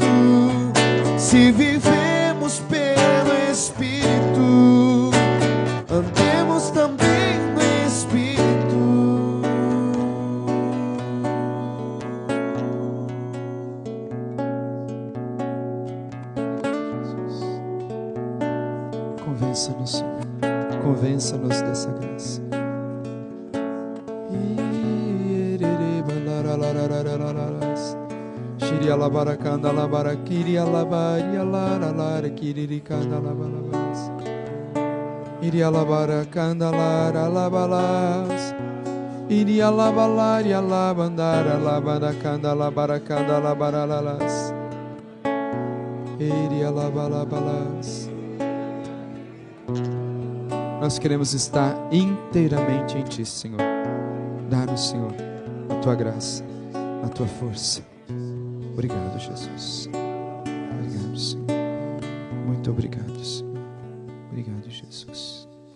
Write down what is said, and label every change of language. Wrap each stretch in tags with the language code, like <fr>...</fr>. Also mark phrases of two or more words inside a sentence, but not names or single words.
<pt>Se vivemos pelo Espírito, andemos também no Espírito. Convença-nos, Senhor. Convença-nos dessa graça. Shiri alabarakanda alabarakiri alabari alara kiririkanda alabalabas. Iri alabarakanda alara alabalas. Iri alabalari alabandara alabarakanda alabarakanda alabaralas. Iri alabalabalas. Nós queremos estar inteiramente em Ti, Senhor. Dá-nos, Senhor, a Tua graça, a Tua força. Obrigado, Jesus. Obrigado, Senhor. Muito obrigado, Senhor. Obrigado, Jesus.</pt>